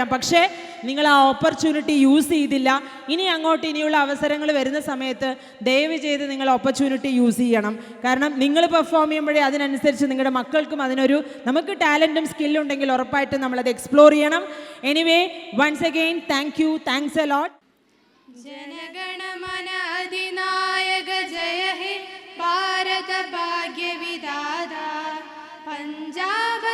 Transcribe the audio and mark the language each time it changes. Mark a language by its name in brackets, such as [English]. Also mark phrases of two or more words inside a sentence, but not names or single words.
[Malayalam] പക്ഷേ നിങ്ങൾ ആ [English] opportunity use [Malayalam] ചെയ്തില്ല. ഇനിയുള്ള അവസരങ്ങൾ വരുന്ന സമയത്ത് ദയവ് ചെയ്ത് നിങ്ങൾ [English] opportunity use [Malayalam] ചെയ്യണം. കാരണം നിങ്ങൾ പെർഫോം ചെയ്യുമ്പോഴേ അതിനനുസരിച്ച് നിങ്ങളുടെ മക്കൾക്കും നമുക്ക് ടാലൻറ്റും സ്കില്ലും ഉണ്ടെങ്കിൽ ഉറപ്പായിട്ടും നമ്മളത് എക്സ്പ്ലോർ ചെയ്യണം. എനിവേ, [English] Once again thank you, thanks a lot. [Bangla] জনগণমন অধিনায়ক জয় হে ভারত ভাগ্য বিধাতা পাঞ্জাব